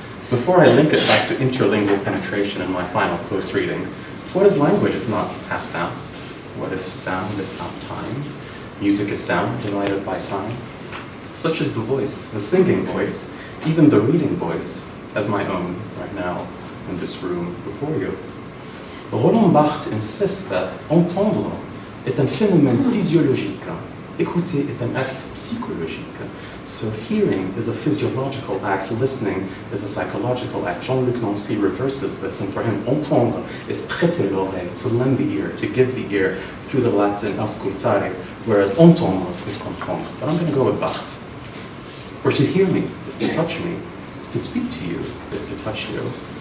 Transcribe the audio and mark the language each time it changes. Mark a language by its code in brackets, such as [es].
[en] Before I link it back to interlingual penetration in my final close reading, what is language if not half sound? What if sound if not time? Music is sound divided by time. Such is the voice, the singing voice, even the reading voice, as my own right now in this room before you. Roland Barthes insists that [fr] entendre est un phénomène physiologique, écouter est un acte psychologique. [en] So hearing is a physiological act, listening is a psychological act. Jean-Luc Nancy reverses this, and for him, entendre is [fr] prêter l'oreille, [en] to lend the ear, to give the ear, through the Latin auscultare, whereas entendre is comprendre. But I'm going to go with Barthes. For to hear me is to touch me, to speak to you is to touch you.